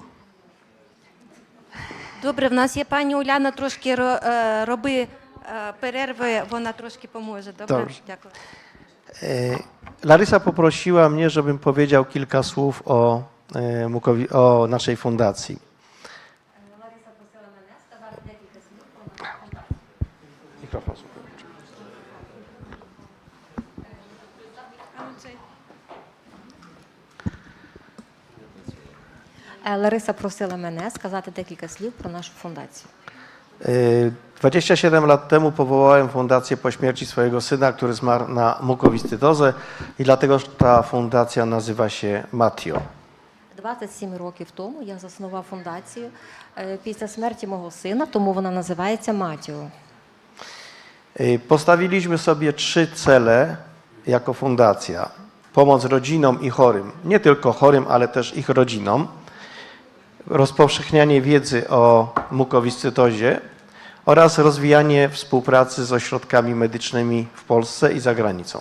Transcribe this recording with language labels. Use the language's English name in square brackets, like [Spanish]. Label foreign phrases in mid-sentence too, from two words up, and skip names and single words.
[Ukrainian] Добре, в нас є пані Уляна, трошки роби перерви, вона трошки поможе. Добре? [Polish] Dobrze. [Ukrainian] Дякую. [Polish] Larysa poprosiła mnie, żebym powiedział kilka słów o naszej fundacji. Mikrofon. [Ukrainian] Лариса просила мене сказати декілька слів про нашу фундацію. [Polish] 27 lat temu powołałem fundację po śmierci swojego syna, który zmarł na mukowiscydozę i dlatego ta fundacja nazywa się Matio. [Ukrainian] 27 років тому я заснував фундацію після смерті мого сина, тому вона називається Матіо. [Polish] Postawiliśmy sobie 3 cele jako fundacja. Pomoc rodzinom i chorym, nie tylko chorym, ale też ich rodzinom. Rozpowszechnianie wiedzy o mukowiscydozie oraz rozwijanie współpracy z ośrodkami medycznymi w Polsce i za granicą.